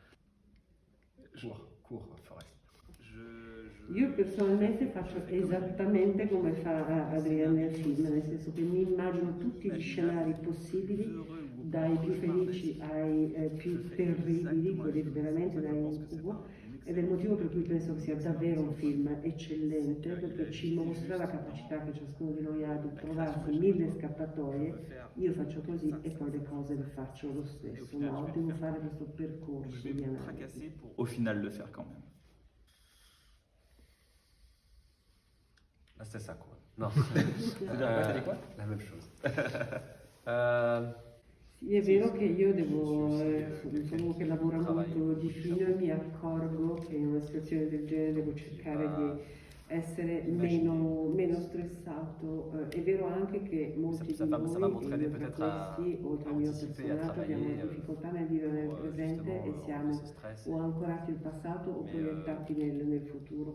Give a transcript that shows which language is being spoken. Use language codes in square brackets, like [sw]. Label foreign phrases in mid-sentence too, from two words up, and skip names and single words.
[it] Io personalmente faccio esattamente come fa Adrian nel film, nel senso che mi immagino tutti gli scenari possibili, dai più felici ai più terribili, quelli veramente da incubo, ed è il motivo per cui penso che sia davvero un film eccellente, perché ci mostra la capacità che ciascuno di noi ha di trovarsi mille scappatoie. Io faccio così e poi le cose le faccio lo stesso, no? Devo fare questo percorso di analisi. [fr] Au final le faire quand même. [it] La stessa cosa. No. [fr] T'as dit quoi? La même chose. [it] Sì, è vero che io devo, sono che lavora molto di fino e mi accorgo che in una situazione del genere devo cercare di essere meno stressato. È vero anche che molti di noi, e io tra questi, oltre al mio personaggio, abbiamo difficoltà nel vivere nel presente e siamo o ancorati al passato o proiettati nel futuro.